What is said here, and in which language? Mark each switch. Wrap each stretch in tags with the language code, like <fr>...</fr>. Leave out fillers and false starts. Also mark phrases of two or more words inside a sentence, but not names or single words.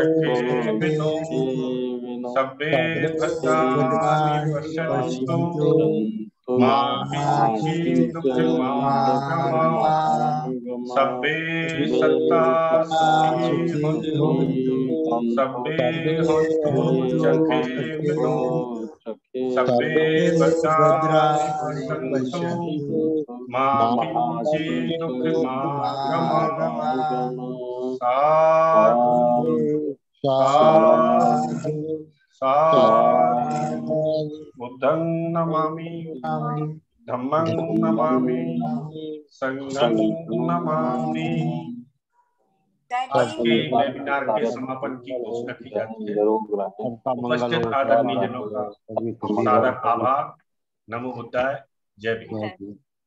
<pi>सुखिनो सभ्ये भद्राणि पश्यन्तु मा किञ्चित् दुःखमागम सभ्ये सत्ता सुखी होन्तु सभ्ये होन्तु सुखिनो सभ्ये भद्राणि पश्यन्तु मा किञ्चित् दुःखमागम। साधु साधु साधु। बुद्धं नमामि धम्मं नमामि संघं नमामि।</pi> <hi>आज के वेबिनार के समापन की घोषणा की जाती है। उपस्थित आदरणीय जनों का सादर आभार। नमो बुद्धाय। जय भीम।</hi>